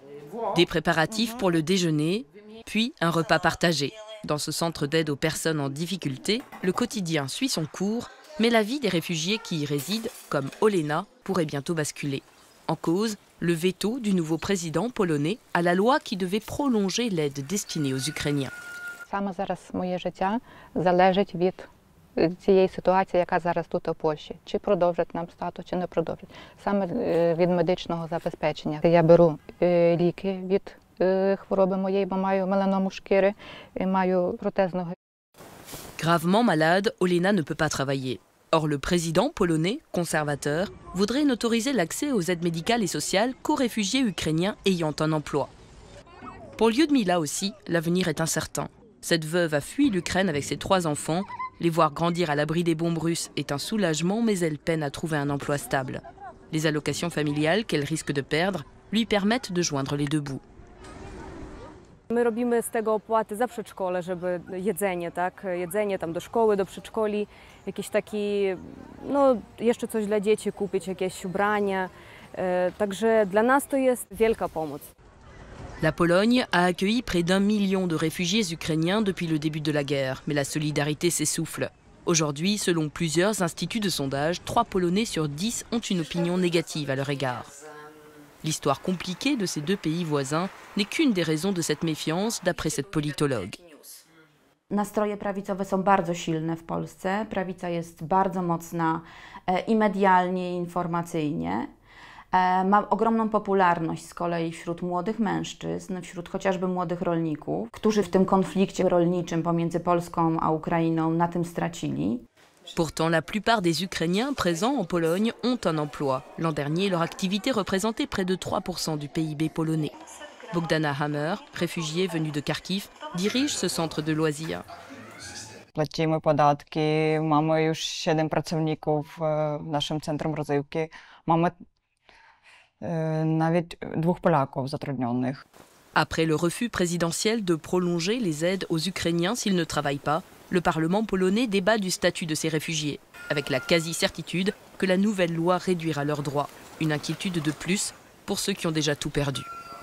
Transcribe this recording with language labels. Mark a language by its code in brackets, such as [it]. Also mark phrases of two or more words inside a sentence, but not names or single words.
[fr] Des préparatifs pour le déjeuner, puis un repas partagé. Dans ce centre d'aide aux personnes en difficulté, le quotidien suit son cours, mais la vie des réfugiés qui y résident, comme Olena, pourrait bientôt basculer. En cause, le veto du nouveau président polonais à la loi qui devait prolonger l'aide destinée aux Ukrainiens. [uk] Саме зараз моє життя залежить від цієї ситуації, яка зараз тут у Польщі. Чи продовжать нам статус, чи не продовжать. Саме від медичного забезпечення. Я беру ліки від хвороби моєї, бо маю меланому шкіри, маю протезного. [fr] Gravement malade, Olena ne peut pas travailler. Or, le président polonais, conservateur, voudrait n'autoriser l'accès aux aides médicales et sociales qu'aux réfugiés ukrainiens ayant un emploi. Pour Lyudmila aussi, l'avenir est incertain. Cette veuve a fui l'Ukraine avec ses 3 enfants. Les voir grandir à l'abri des bombes russes est un soulagement, mais elle peine à trouver un emploi stable. Les allocations familiales qu'elle risque de perdre lui permettent de joindre les deux bouts. [pl] My robimy z tego opłaty za przedszkole, żeby jedzenie, tak? Jedzenie tam do szkoły, do przedszkoli, jakiś taki, no jeszcze coś dla dzieci kupić, jakieś ubrania. Także dla nas to jest wielka pomoc. [fr] La Pologne a accueilli près d'1 million de réfugiés ukrainiens depuis le début de la guerre, mais la solidarité s'essouffle. Aujourd'hui, selon plusieurs instituts de sondage, 3 Polonais sur 10 ont une opinion négative à leur égard. L'histoire compliquée de ces 2 pays voisins n'est qu'une des raisons de cette méfiance, d'après cette politologue. [pl] Nastroje prawicowe są bardzo silne w Polsce. Prawica jest bardzo mocna i medialnie, i informacyjnie. Ma ogromną popularność z kolei wśród młodych mężczyzn, wśród chociażby młodych rolników, którzy w tym konflikcie rolniczym pomiędzy Polską a Ukrainą na tym stracili. [fr] Pourtant, la plupart des Ukrainiens présents en Pologne ont un emploi. L'an dernier, leur activité représentait près de 3% du PIB polonais. Bogdana Hammer, réfugiée venue de Kharkiv, dirige ce centre de loisirs. [pl] Płacimy podatki, mamy już 7 pracowników w naszym centrum rozrywki. Mamy nawet 2 Polaków zatrudnionych. [fr] Après le refus présidentiel de prolonger les aides aux Ukrainiens s'ils ne travaillent pas, le Parlement polonais débat du statut de ces réfugiés, avec la quasi-certitude que la nouvelle loi réduira leurs droits. Une inquiétude de plus pour ceux qui ont déjà tout perdu.